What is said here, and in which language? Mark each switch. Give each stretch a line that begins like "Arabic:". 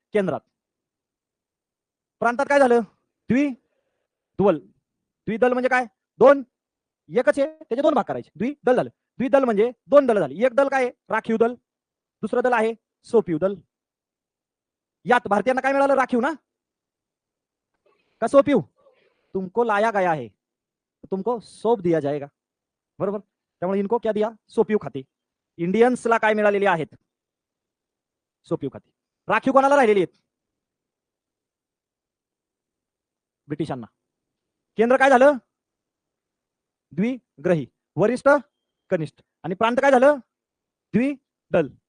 Marathi: केंद्रात. प्रांतात काय झालं? द्विदल. द्विदल म्हणजे काय? 2 एकच आहे त्याचे 2 भाग करायचे. द्विदल झालं. द्विदल म्हणजे 2 दल झाली. एक दल काय आहे? राखीव दल. दुसरं दल आहे सोपीव दल. यात भारतीयांना काय मिळालं? राखीव ना का सोपीव?
Hindi: तुमको लाया गया है तो तुमको सौंप दिया जाएगा.
Marathi: बरोबर. त्यामुळे
Hindi: इनको क्या दिया?
Marathi: सोपीव खाते. इंडियन्सला काय मिळालेली आहेत? सोपीव खाते. राखीव कोणाला राहिलेली आहेत? ब्रिटिशांना. केंद्र काय झालं? द्विग्रही. वरिष्ठ कनिष्ठ. आणि प्रांत काय झालं? द्विदल.